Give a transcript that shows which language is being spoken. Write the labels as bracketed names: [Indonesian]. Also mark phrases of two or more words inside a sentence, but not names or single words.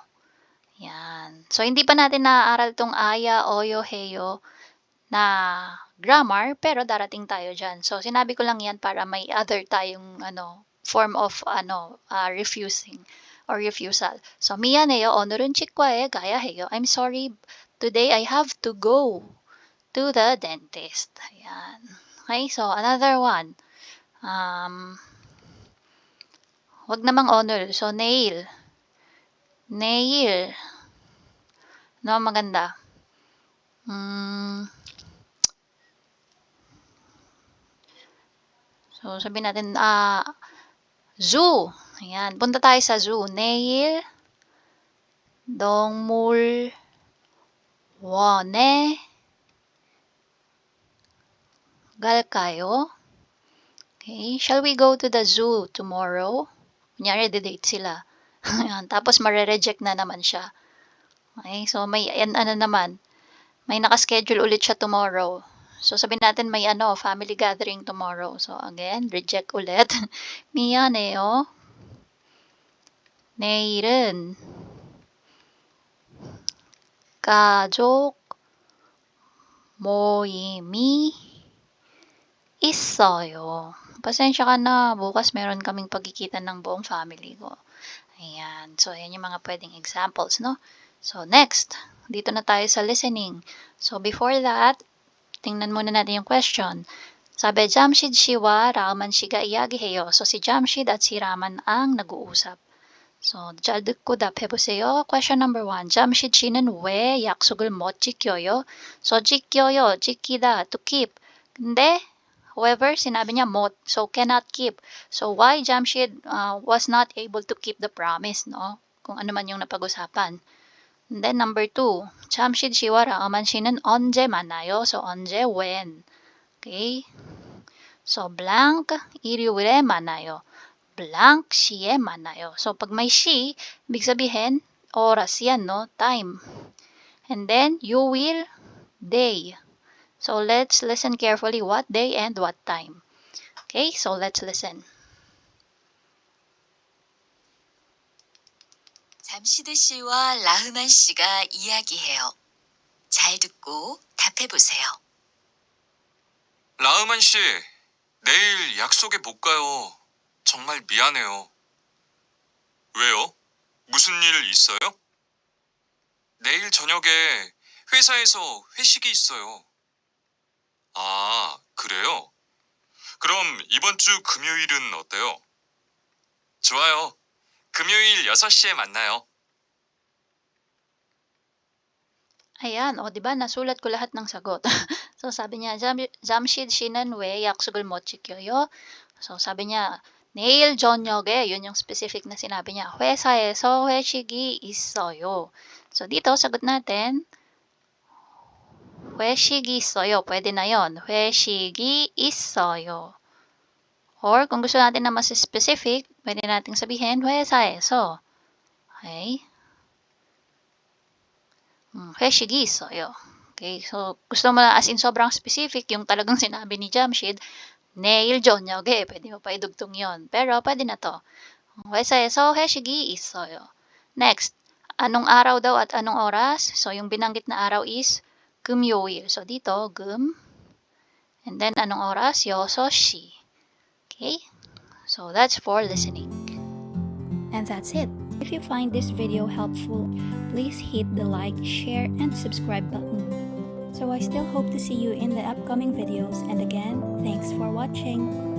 [Filipino] Yan. So, hindi pa natin naaaral tong aya, oyo, heyo na grammar, pero darating tayo dyan. So, sinabi ko lang yan para may other tayong [English] form of refusing or refusal. [Filipino] So, [Korean] 미안해요. 오늘은 치과에 가야 해요. [English] I'm sorry. Today, I have to go to the dentist. Ayan. Okay, so another one. [Filipino] Wag namang honor. So, nail. Nail. No, maganda. So, sabihin natin, zoo. Ayan. Punta tayo sa zoo. [Korean] 내일 동물원에 갈까요? [English] Okay. Shall we go to the zoo tomorrow? [Filipino] Kunyari, date sila. Ayan. Tapos, mare-reject na naman siya. Okay. So, may, naman. May nakaschedule ulit siya tomorrow. So, sabihin natin may [English] family gathering tomorrow. [Filipino] So, again, reject ulit. [Korean] 미안해요. 내일은 가족 모임이 있어요. [Filipino] Pasensya ka na, bukas meron kaming pagkikita ng buong family ko. Ayan. So, ayan yung mga pwedeng examples, no? So, next, dito na tayo sa listening. [English] So, before that, [Filipino] tingnan muna natin yung question. Sabi, [Korean] 잠시 씨와 라만 씨가 이야기해요. [Filipino] So, si Jamshid at si Raman ang nag-uusap. So, [Korean] 잘 듣고 답해보세요. [English] Question number 1. [Korean] 잠시 씨는 왜 약속을 못 지켜요? So, 지켜요, 지키다, [English] to keep. [Korean] 근데, however, [Filipino] sinabi niya 못, [English] so cannot keep. So, why Jamshid was not able to keep the promise, no? [Filipino] Kung ano man yung napag-usapan. [English] And then, number 2. [Korean] 잠시 씨와 라만 씨는 언제 만나요? So, 언제, [English] when. Okay? So, [Korean] blank, 일요일에 만나요. Blank, 시에 만나요. [Filipino] So, pag may she, ibig sabihin, oras yan, no? [English] Time. And then, you will, day. So, let's listen carefully what day and what time. Okay, so let's listen. [Korean] 잠시드 씨와 라흐만 씨가 이야기해요. 잘 듣고 답해보세요. 라흐만 씨, 내일 약속에 못 가요. 정말 미안해요. 왜요? 무슨 일 있어요? 내일 저녁에 회사에서 회식이 있어요. 아, 그래요? 그럼 이번 주 금요일은 어때요? 좋아요. 금요일 6시에 만나요. [Filipino] Ayan, o, diba, nasulat ko lahat ng sagot. So, sabi niya, [Korean] 잠시 씨는 왜 약속을 못 지켜요? [Filipino] So, sabi niya, [Korean] 내일 저녁에, [Filipino] yun yung specific na sinabi niya, [Korean] 회사에서 회식이 있어요. [Filipino] So, dito, sagot natin, [Korean] 회식이 있어요. [Filipino] Pwede na yon. [Korean] 회식이 있어요. [Filipino] Or, kung gusto natin na mas specific, pwede nating sabihin, [Korean] 회사에서. Okay? 회식이 있어요. [Filipino] Okay, so gusto mo [English] as in [Filipino] sobrang specific yung talagang sinabi ni Jamshid, [Korean] 내일 저녁에, [Filipino] pwede mo pa idugtong yon. Pero pwede na to. [Korean] 회사에서 회식이 있어요. [Filipino] Next, anong araw daw at anong oras? So yung binanggit na araw is 금요일. So dito, 금. [English] And then [Filipino] anong oras? [Korean] 6시. [English] Okay? So that's for listening. And that's it. If you find this video helpful, please hit the like, share, and subscribe button. So I still hope to see you in the upcoming videos, and again, thanks for watching.